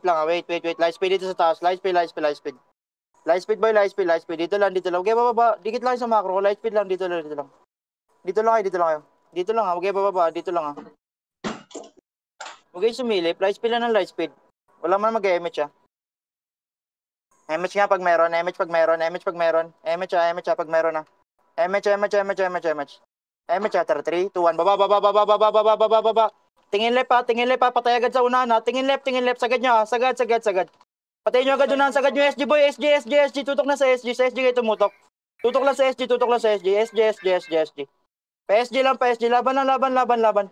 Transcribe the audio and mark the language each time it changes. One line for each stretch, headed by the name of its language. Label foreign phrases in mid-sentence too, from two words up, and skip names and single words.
English: Light speed
Filipino: dito sa taas.
English: Light speed. Light speed boy.
Filipino: Dito lang.
English: Okay, baba.
Filipino: Dikit lang sa macro.
English: Light speed
Filipino: lang. Dito lang kayo. Dito lang ha, huwag kayo bababa. Dito lang ha. Huwag kayo sumilip.
English: Light speed
Filipino: lang ng
English: light speed.
Filipino: Wala man mag-MH ha. MH nga pag meron, MH pag meron, MH pag meron. MH ha, pag meron ha. MH. MH ha, tara, 3, 2, 1. Baba. Tingin left ha, patay agad sa unahan ha. Tingin left, sagad nyo ha. Sagad. Patayin nyo agad unahan, sagad nyo SG boy, SG. Tutok na sa SG kayo tumutok. Tutok lang sa SG. SG. PSG lang, laban.